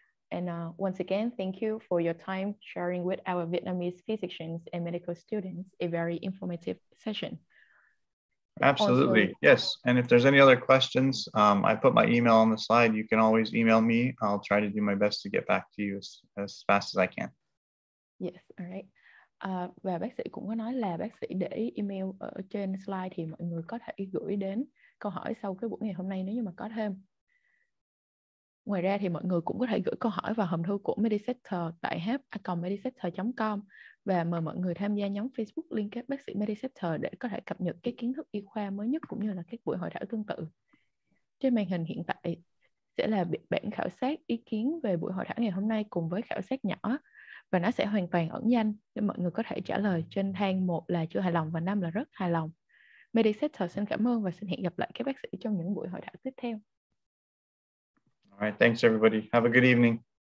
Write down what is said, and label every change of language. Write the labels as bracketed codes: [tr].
[en] And once again, thank you for your time sharing with our Vietnamese physicians and medical students, a very informative session. Absolutely, Also, yes. And if there's any other questions, I put my email on the slide. You can always email me. I'll try to do my best to get back to you as fast as I can. Yes, all right. [vi] Và bác sĩ cũng có nói là bác sĩ để email ở trên slide thì mọi người có thể gửi đến câu hỏi sau cái buổi ngày hôm nay nếu như mà có thêm. Ngoài ra thì mọi người cũng có thể gửi câu hỏi vào hòm thư của Medisetter tại help@medisetter.com và mời mọi người tham gia nhóm Facebook liên kết bác sĩ Medisetter để có thể cập nhật các kiến thức y khoa mới nhất cũng như là các buổi hội thảo tương tự. Trên màn hình hiện tại sẽ là bản khảo sát ý kiến về buổi hội thảo ngày hôm nay cùng với khảo sát nhỏ, và nó sẽ hoàn toàn ẩn danh để mọi người có thể trả lời trên thang 1 là chưa hài lòng và 5 là rất hài lòng. Medisetter xin cảm ơn và xin hẹn gặp lại các bác sĩ trong những buổi hội thảo tiếp theo. [en] All right, thanks everybody. Have a good evening.